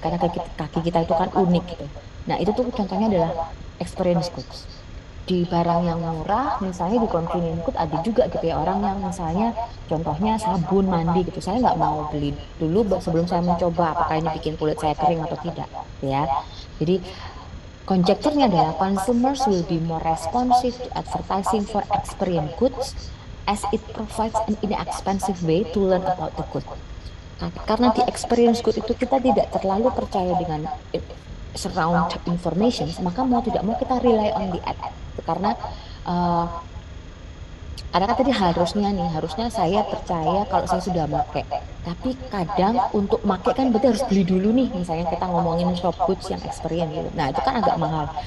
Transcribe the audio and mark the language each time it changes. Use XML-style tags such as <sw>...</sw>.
<id>Karena kaki kita itu kan unik gitu. Nah itu tuh contohnya adalah experience goods. Di barang yang murah, misalnya di convenience good ada juga gitu ya orang yang misalnya contohnya sabun mandi gitu. Saya nggak mau beli dulu sebelum saya mencoba apakah ini bikin kulit saya kering atau tidak, ya. Jadi conjecture-nya adalah</id> <en>consumers will be more responsive to advertising for experience goods as it provides an inexpensive way to learn about the good.</en> <id>Karena di experience good itu kita tidak terlalu percaya dengan surround information, maka mau tidak mau kita</id> <en>rely on the ad.</en> <id>Karena uh, karena kan tadi harusnya saya percaya kalau saya sudah pakai. Tapi kadang untuk pakai kan berarti harus beli dulu nih. Misalnya kita ngomongin shop goods yang experience gitu. Nah itu kan agak mahal.</id>